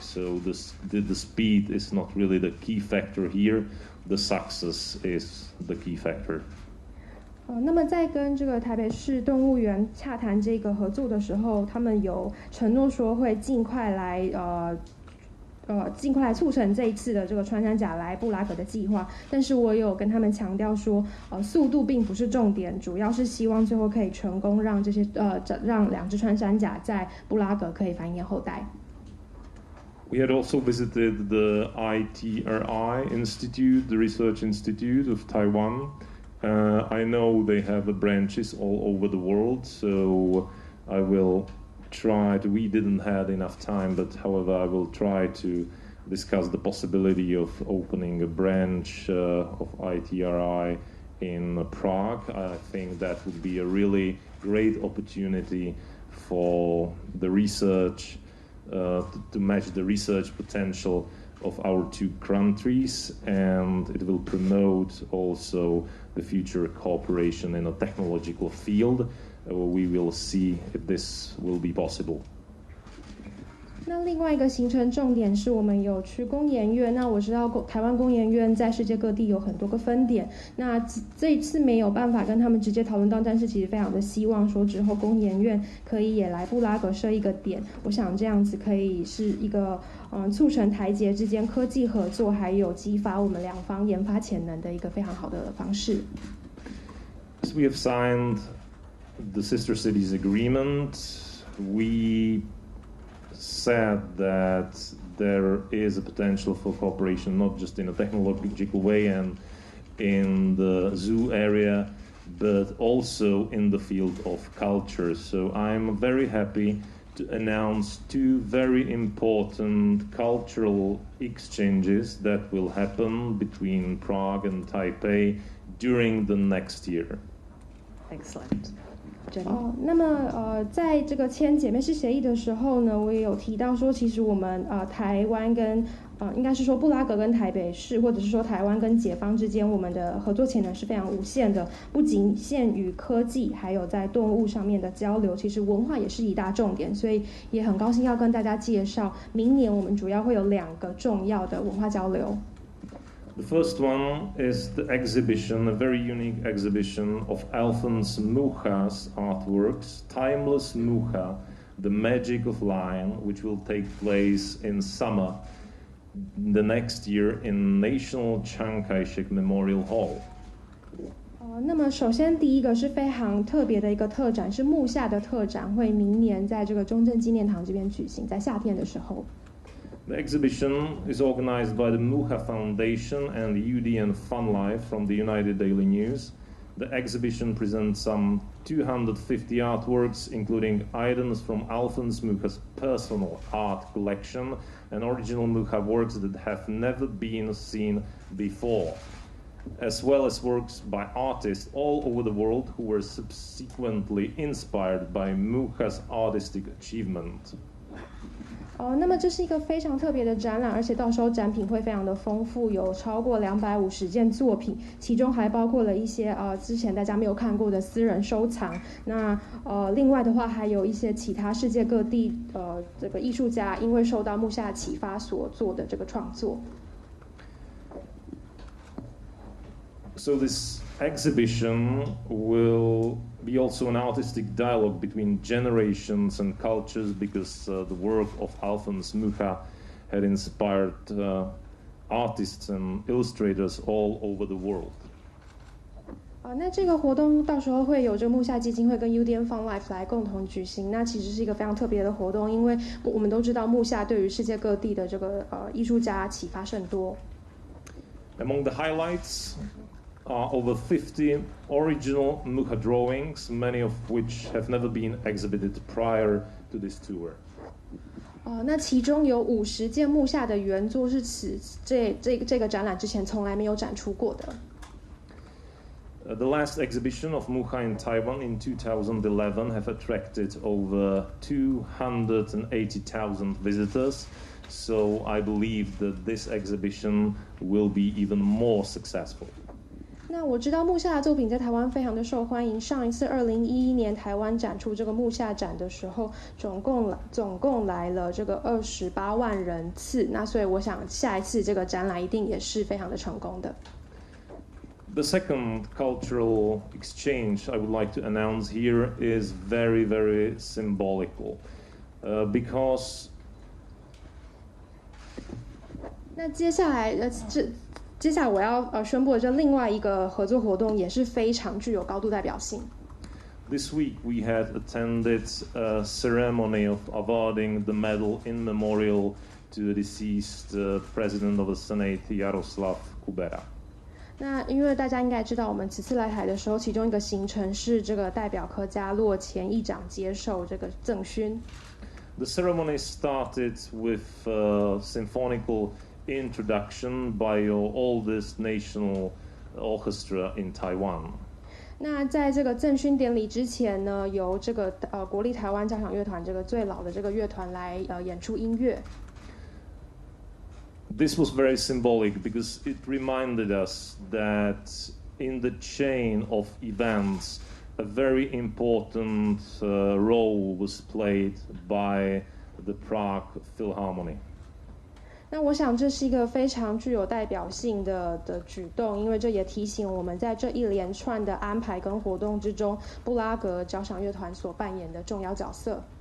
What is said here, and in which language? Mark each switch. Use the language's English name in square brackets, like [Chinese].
[English] So the speed is not really the key factor here. The success is the key factor. [Chinese] 那么在跟这个台北市动物园洽谈这个合作的时候，他们有承诺说会尽快来促成这一次的这个穿山甲来布拉格的计划，但是我有跟他们强调说，速度并不是重点，主要是希望最后可以成功让让两只穿山甲在布拉格可以繁衍后代。 [English] We had also visited the ITRI Institute, the Research Institute of Taiwan. I know they have branches all over the world, so I will we didn't have enough time, but however I will try to discuss the possibility of opening a branch of ITRI in Prague. I think that would be a really great opportunity for the research, to match the research potential of our two countries, and it will promote also the future cooperation in a technological field. We will see if this will be possible. [Chinese] 那另外一个行程重点是我们有去工研院。那我知道台湾工研院在世界各地有很多个分点，那这一次没有办法跟他们直接讨论到，但是其实非常的希望说之后工研院可以也来布拉格设一个点。我想这样子可以是一个促成台捷之间科技合作，还有激发我们两方研发潜能的一个非常好的方式。 [English] So we have signed the Sister Cities Agreement. We said that there is a potential for cooperation, not just in a technological way and in the zoo area, but also in the field of culture. So I'm very happy to announce two very important cultural exchanges that will happen between Prague and Taipei during the next year. Excellent. [Chinese] 那么在这个签姐妹市协议的时候呢，我也有提到说，其实我们台湾跟应该是说布拉格跟台北市，或者是说台湾跟解放之间，我们的合作潜能是非常无限的，不仅限于科技，还有在动物上面的交流，其实文化也是一大重点，所以也很高兴要跟大家介绍，明年我们主要会有2个重要的文化交流。 [English] The first one is the exhibition, a very unique exhibition of Alphonse Mucha's artworks, Timeless Mucha, The Magic of Line, which will take place in summer the next year in National Chiang Kai-shek Memorial Hall. [Chinese] 那么首先第一个是非常特别的一个特展，是木下的特展，会明年在这个中正纪念堂这边举行，在夏天的时候。 [English] The exhibition is organized by the Mucha Foundation and UDN Fun Life from the United Daily News. The exhibition presents some 250 artworks, including items from Alphonse Mucha's personal art collection and original Mucha works that have never been seen before, as well as works by artists all over the world who were subsequently inspired by Mucha's artistic achievement. [Chinese] 那么这是一个非常特别的展览，而且到时候展品会非常的丰富，有超过250件作品，其中还包括了一些之前大家没有看过的私人收藏。那另外的话，还有一些其他世界各地这个艺术家因为受到木下启发所做的这个创作。 [English] So this exhibition will be also an artistic dialogue between generations and cultures, because the work of Alphonse Mucha had inspired artists and illustrators all over the world. [Chinese] 那这个活动到时候会有这个木下基金会跟 UDN Fun Life 来共同举行。那其实是一个非常特别的活动，因为我们都知道木下对于世界各地的这个艺术家启发甚多。 [English] Among the highlights are over 50 original Mucha drawings, many of which have never been exhibited prior to this tour. [Chinese] 那其中有50件木下的原作是这个展览之前从来没有展出过的。 [English] The last exhibition of Mucha in Taiwan in 2011 have attracted over 280,000 visitors. So I believe that this exhibition will be even more successful. [Chinese] 那我知道木下的作品在台湾非常的受欢迎。上一次2011年台湾展出这个木下展的时候，总共来了这个28万人次。那所以我想下一次这个展览一定也是非常的成功的。 [English] The second cultural exchange I would like to announce here is very, very symbolical, because [Chinese] 那接下来我要宣布的这另外一个合作活动也是非常具有高度代表性。 [English] This week we had attended a ceremony of awarding the medal in memorial to the deceased President of the Senate, Jaroslav Kubera. [Chinese] 那因为大家应该知道，我们此次来台的时候，其中一个行程是这个代表科加洛前议长接受这个赠勋。 [English] The ceremony started with symphonical introduction by your oldest national orchestra in Taiwan. [Chinese] 那在这个赠勋典礼之前呢，由这个国立台湾交响乐团这个最老的这个乐团来演出音乐。 [English] This was very symbolic because it reminded us that in the chain of events, a very important role was played by the Prague Philharmony. [Chinese] 那我想这是一个非常具有代表性的举动，因为这也提醒我们在这一连串的安排跟活动之中，布拉格交响乐团所扮演的重要角色。